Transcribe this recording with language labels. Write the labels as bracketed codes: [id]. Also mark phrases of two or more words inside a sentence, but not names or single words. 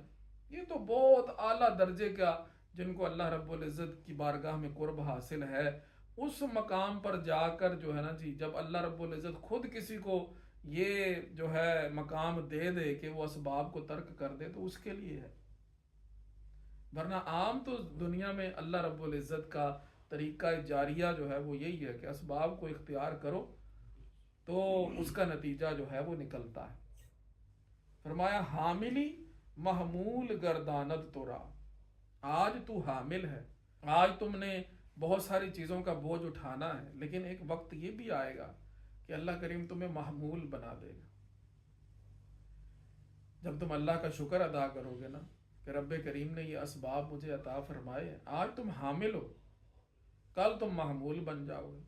[ur] یہ تو بہت اعلیٰ درجے کا، جن کو اللہ رب العزت کی بارگاہ میں قرب حاصل ہے، اس مقام پر جا کر جو ہے نا جی، جب اللہ رب العزت خود کسی کو یہ جو ہے مقام دے دے کہ وہ اسباب کو ترک کر دے، تو اس کے لیے ہے. ورنہ عام تو دنیا میں اللہ رب العزت کا طریقہ جاریہ جو ہے وہ یہی ہے کہ اسباب کو اختیار کرو تو اس کا نتیجہ جو ہے وہ نکلتا ہے. [fa] فرمایا حاملی محمول گرداند تورا، [ur] آج تو حامل ہے، آج تم نے بہت ساری چیزوں کا بوجھ اٹھانا ہے، لیکن ایک وقت یہ بھی آئے گا کہ اللہ کریم تمہیں محمول بنا دے گا. جب تم اللہ کا شکر ادا کرو گے نا کہ رب کریم نے یہ اسباب مجھے عطا فرمائے ہیں، آج تم حامل ہو، کل تم محمول بن جاؤ گے.